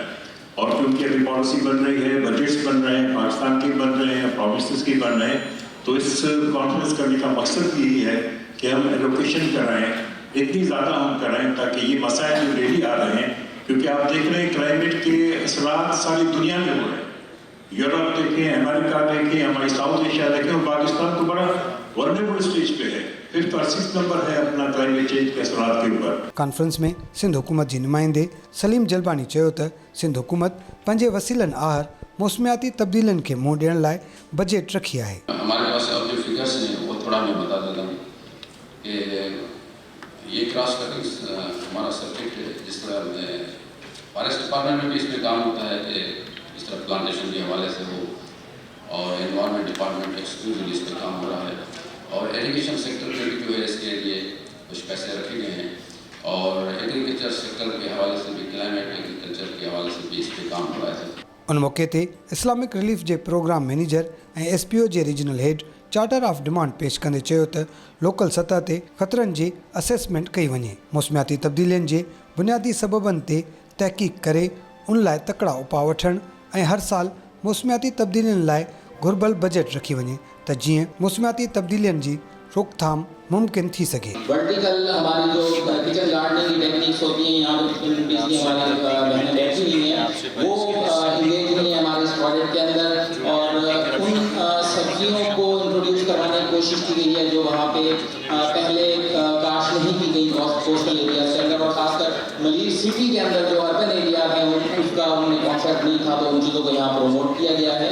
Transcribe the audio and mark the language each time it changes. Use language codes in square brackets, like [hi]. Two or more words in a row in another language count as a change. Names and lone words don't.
[ur] اور کیونکہ ابھی پالیسی بن رہی ہے، بجٹس بن رہے ہیں، پاکستان کے بن رہے ہیں، پروونسز کے بن رہے ہیں، تو اس کانفرنس کرنے کا مقصد بھی یہی ہے کہ ہم ایلوکیشن کرائیں، اتنی زیادہ ہم کرائیں تاکہ یہ مسائل جو ڈیلی آ رہے ہیں، کیونکہ آپ دیکھ رہے ہیں کلائمیٹ کے اثرات ساری دنیا میں ہو رہے ہیں. یورپ دیکھیں، امریکہ دیکھیں، ہماری ساؤتھ ایشیا دیکھیں اور پاکستان تو بڑا [en] vulnerable stage [ur] پہ ہے، 5th اور 6th نمبر ہے اپنا [en] climate change [ur] کے اثرات کے اوپر. [sd] कॉन्फ्रेंस में सिंध हुकूमत जी नुमाइंदे सलीम जलबानी चयो त सिंध हुकूमत पंहिंजे वसीलनि आहर मौसमियाती तब्दीलियुनि खे मुंहुं ॾियण लाइ बजट रखी आहे। [ur] ہمارے پاس اب جو فگرز ہیں وہ تھوڑا میں بتا دیتا ہوں کہ یہ [en] cross cutting [ur] ہمارا سبجیکٹ جس طرح [en] forest department [ur] میں بھی اس میں کام ہوتا ہے کہ اس طرح پلانٹیشن کے حوالے سے ہو، اور [en] environment department exclusively [ur] اس پر کام ہو رہا ہے، اور [en] education sector [ur] میں بھی جو ہے اس کے لیے کچھ پیسے رکھے گئے ہیں، اور [en] agriculture sector [ur] کے حوالے سے بھی, [en] climate agriculture [ur] کے حوالے سے بھی اس پر کام ہو رہا ہے. [sd] उन मौके ते इस्लामिक रिलीफ जे [en] प्रोग्राम मैनेजर [sd] ऐं SPO जे [en] रीजनल हेड चार्टर ऑफ डिमांड [sd] पेश कंदे चयो त लोकल सतह ते ख़तरनि जी असेसमेंट कई वञे, मौसमियाती तब्दीलियुनि जे बुनियादी सबबनि ते तहक़ीक़ करे उन लाइ तकड़ा उपाउ वठणु ऐं हर साल मौसमियाती तब्दीलियुनि लाइ घुर्बल बजट रखी वञे त जीअं मौसमियाती तब्दीलियुनि जी रोकथाम मुमकिन थी सके। [ur] ورٹیکل ہماری جو [en] kitchen gardening [ur] کی ٹیکنیکس ہوتی ہیں، یہاں پہ ہماری بہنیں بیٹھی ہوئی ہیں، وہ انگیج ہوئی ہیں ہمارے اس پروجیکٹ کے اندر، اور ان سبزیوں کو انٹروڈیوس کروانے کی کوشش کی گئی ہے جو وہاں پہ پہلے کاشت نہیں کی گئیں [en] coastal area [ur] کے اندر، اور خاص کر ملیر سٹی کے اندر جو [en] urban area [ur] ہے اس کا انہیں کانسیپٹ نہیں تھا، تو ان چیزوں کو یہاں پروموٹ کیا گیا ہے.